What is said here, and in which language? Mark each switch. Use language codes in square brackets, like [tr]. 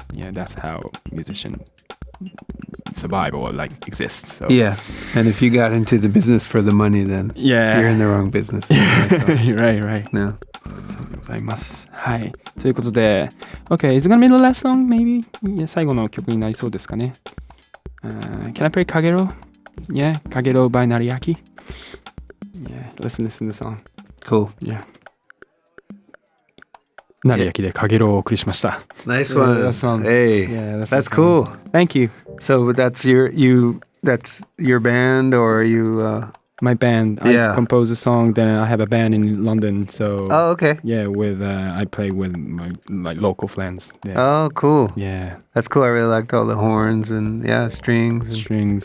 [en] Yeah, that's how musicians survive or like exist. So. Yeah, and if you got into the business for the money, then you're in the wrong business. Right. No. [ja] そうでございます。はい。ということで、 [en] Okay, is it gonna be the last song, maybe? [ja] 最後の曲になりそうですかね。 [en] Can I play Kagero? Yeah, Kagero by Nariaki. Yeah, listen to the song. Cool. Yeah. [ja] 成彬でKageroをお送りしました。 [en] Nice one. That's one. Hey, that's cool. Thank you. So that's your band, or you? My band. I compose a song. Then I have a band in London. So. Oh, okay. Yeah, I play with my like local friends. Yeah. Oh, cool. Yeah. That's cool. I really liked all the horns and strings.